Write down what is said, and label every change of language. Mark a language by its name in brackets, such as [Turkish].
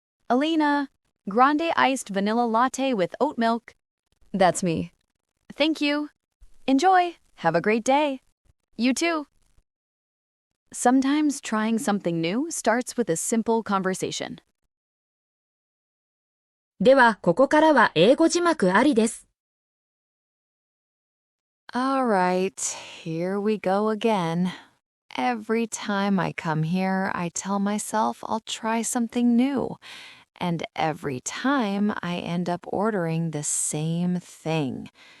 [English] Elena, grande iced vanilla latte with oat milk. That's me. Thank you. Enjoy. Have a great day. You too. Sometimes trying something new starts with a simple conversation. [Japanese] では、ここからは英語字幕ありです。 [English] All right, here we go again. Every time I come here, I tell myself I'll try something new. And every time I end up ordering the same thing.